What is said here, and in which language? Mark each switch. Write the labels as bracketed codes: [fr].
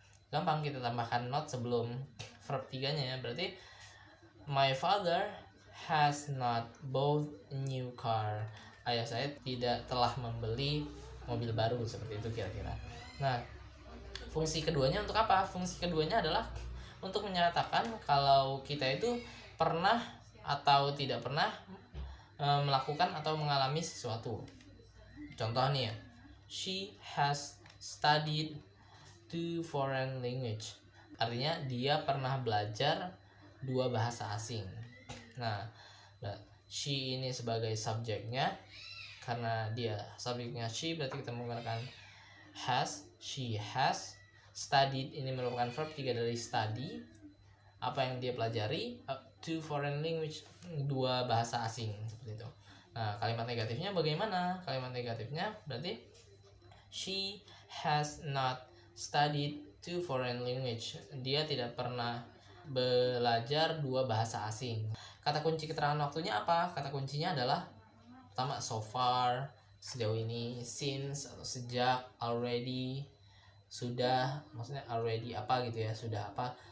[id] Gampang, kita tambahkan not sebelum verb 3-nya ya. Berarti [en] my father has not bought a new car. [id] Ayah saya tidak telah membeli mobil baru. Seperti itu kira-kira. Nah, fungsi keduanya untuk apa? Fungsi keduanya adalah untuk menyatakan kalau kita itu pernah atau tidak pernah melakukan atau mengalami sesuatu. Contoh nih ya, [en] she has studied 2 foreign language. [id] Artinya dia pernah belajar 2 bahasa asing. Nah, she ini sebagai subjeknya, karena dia subjeknya she berarti kita menggunakan has. [en] She has studied [id] ini merupakan verb 3 dari study, apa yang dia pelajari, [en] 2 foreign language, [id] 2 bahasa asing, seperti itu. Nah, kalimat negatifnya bagaimana? Kalimat negatifnya berarti [en] she has not studied 2 foreign language. [id] Dia tidak pernah belajar 2 bahasa asing. Kata kunci keterangan waktunya apa? Kata kuncinya adalah pertama so far, sejauh ini, since atau sejak, already, sudah, maksudnya already apa gitu ya, sudah apa,